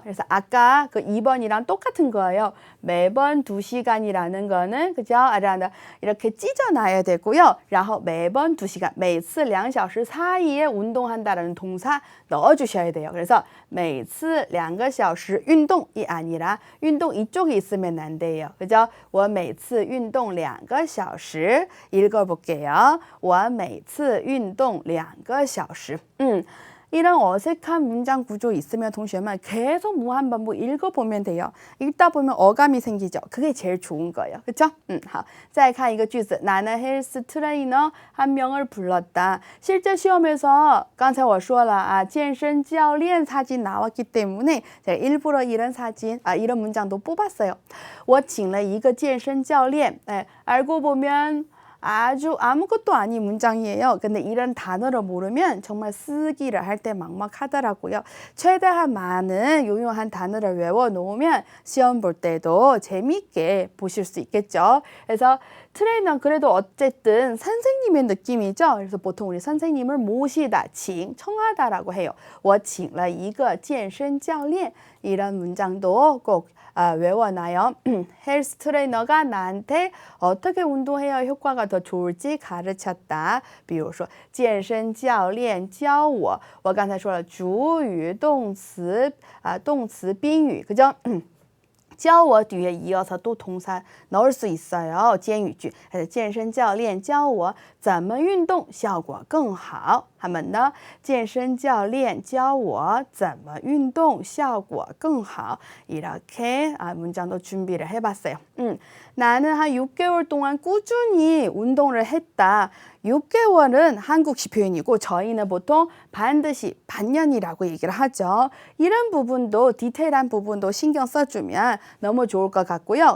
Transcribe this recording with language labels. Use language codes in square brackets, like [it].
[ko] 그래서 아까 그 2번이랑 똑같은 거예요. 매번 2시간이라는 거는 그죠? 이렇게 찢어놔야 되고요. 然后 매번 2시간, [zh] 每次2小时 [ko] 사이에 운동한다라는 동사 넣어주셔야 돼요. 그래서 [zh] 每次2个小时 [ko] 운동이 아니라 운동 이쪽에 있으면 안 돼요. 그죠? [zh] 我每次运动2个小时 [ko] 읽어볼게요. [zh] 我每次运动2个小时 [ko] 이런 어색한 문장 구조 있으면 동시에만 계속 무한반복 읽어보면 돼요. 읽다 보면 어감이 생기죠. 그게 제일 좋은 거예요. 그렇죠? [zh] 好，再看一个句子. [ko] 나는 헬스 트레이너 한 명을 불렀다. 실제 시험에서 [zh] 刚才我说了 [ko] 健身教练 사진 나왔기 때문에 제가 일부러 이런 사진, 이런 문장도 뽑았어요. [zh] 我请了一个健身教练. [ko] 알고 보면 아주 아무것도 아닌 문장이에요. 근데 이런 단어를 모르면 정말 쓰기를 할 때 막막하더라고요. 최대한 많은 유용한 단어를 외워놓으면 시험 볼 때도 재미있게 보실 수 있겠죠. 그래서 트레이너 그래도 어쨌든 선생님의 느낌이죠. 그래서 보통 우리 선생님을 모시다, 청하다라고 해요. [zh] 我请了一个健身教练 [ko] 이런 문장도 꼭 외워놔요. 헬스 트레이너가 나한테 어떻게 운동해야 효과가 더 좋을지 가르쳤다. [zh] 比如说健身教练教我我刚才说了主语动词动词宾语 [ko] 그죠? 教我 뒤에 이어서 또 동사 넣을 수 있어요. [zh] 监语句. 그래서 健身教练教我怎么运动效果更好. [ko] 한 번 더. [zh] 健身教练教我怎么运动效果更好. [ko] 이렇게 문장도 준비를 해봤어요. 나는 한 6개월 동안 꾸준히 운동을 했다. 6개월은 한국식 표현이고 저희는 보통 반드시 반년이라고 얘기를 하죠. 이런 부분도 디테일한 부분도 신경 써주면 너무 좋을 것 같고요.